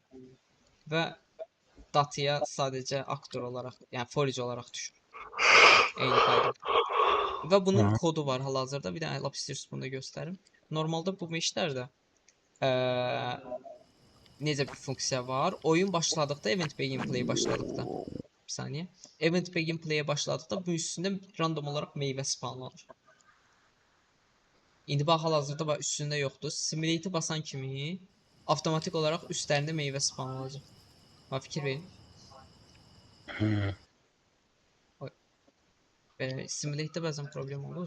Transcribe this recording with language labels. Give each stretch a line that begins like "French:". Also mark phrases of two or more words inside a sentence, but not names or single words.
Azerbaijani: Və datıya sadəcə aktor olaraq, yəni folic olaraq düşür. Eyni qayda. Və bunun kodu var hal-hazırda. Bir dənə lap istəyirsiniz bunu da göstərim. Normalda bu meşlərdə necə bir funksiya var? Oyun başladıqda,
English: event begin play başladıqda.
Azerbaijani: Bir saniyə.
English: Event begin play
Azerbaijani: başladıqda bu üstündə random olaraq meyvə spawnlanır. İndi bax hal-hazırda bax üstündə yoxdur. Simulate basan kimi avtomatik olaraq üstlərində meyvə spawnlanacaq. Bax fikir verin. Simulate-də bəzən problem olur.